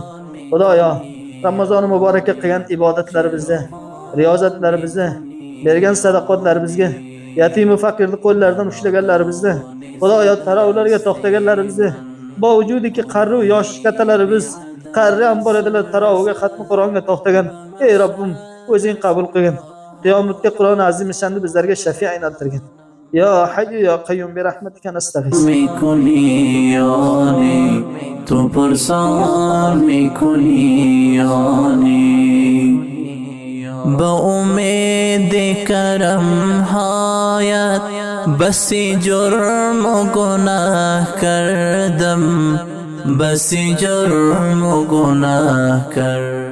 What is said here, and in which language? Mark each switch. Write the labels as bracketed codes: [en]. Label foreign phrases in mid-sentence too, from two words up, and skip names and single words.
[uz] Xudoyo Ramazon muborakka qilgan ibodatlarimizni, riyozatlarimizni, bergan sadaqotlarimizga, yatim va faqirni qo'llaridan ushlaganlarimizni, Xudoyo tarovlarga to'xtaganlarimizni, bu vujudiki qarru yosh kattalarimiz qarri ham bor edilar tarovga xatmi Qur'onga to'xtagan. Ey Robbim o'zing qabul qilgin. Qiyomatda Qur'on azim shandi bizlarga shafiy aylantirgin. [ar] يا حي يا قيوم برحمتك نستغيث. [fa] میکنی یانی تو پرسان میکنی یانی با امید کرم هایت بسی جرم و گناه کردم بسی جرم و گناه کردم